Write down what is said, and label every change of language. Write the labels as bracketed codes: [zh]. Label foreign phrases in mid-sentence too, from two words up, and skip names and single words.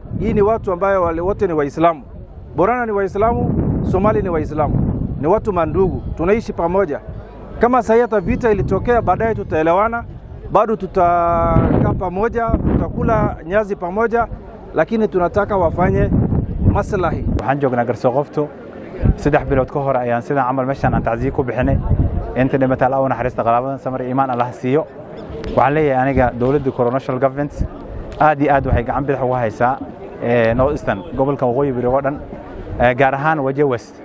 [sw] Hii ni watu ambao wale wote ni Waislamu, Borana ni Waislamu, Somali ni Waislamu, ni watu mandugu, tunaishi pamoja. Kama sasa hata vita ilitokea, baadaye tutaelewana, bado tutakaa pamoja, tutakula nyazi pamoja, lakini tunataka wafanye maslahi. [so] waxaan joognaa Garsoqofto 3 bilood ka hor ayaan sida amal meeshan aan tacsiyo ku bixinay inta dhimata la naxariista qalabadan samar iimaan Allah siiyo. waxaan leeyahay aniga dawladda [en] national government [so] aad iyo aad waxay gacan bidix uga haysaa Northeastern gobolka waqooyi bari oo dhan gaar ahaan Wajir West.